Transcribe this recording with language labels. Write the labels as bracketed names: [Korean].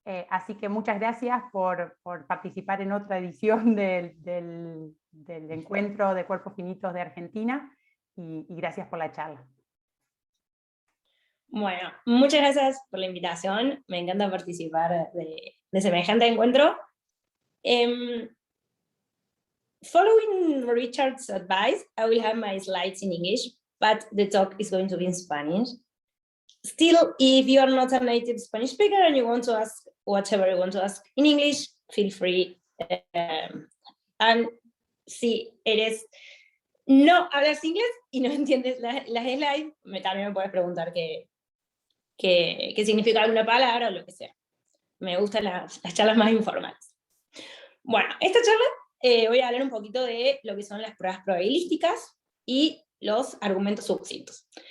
[Spanish] Así que muchas gracias por participar en otra edición del Encuentro de Cuerpos Finitos de Argentina, y gracias por la charla. Bueno, muchas gracias por la invitación. Me encanta participar de semejante encuentro. [English] Following Richard's advice, I will have my slides in English, but the talk is going to be in Spanish. Still, if you are not a native Spanish speaker and you want to ask whatever you want to ask in English, feel free. [Spanish] And si eres no hablas inglés y no entiendes las slides, también me puedes preguntar qué significa alguna palabra o lo que sea. Me gustan las charlas más informales. Bueno, esta charla voy a hablar un poquito de lo que son las pruebas probabilísticas y los argumentos succintos.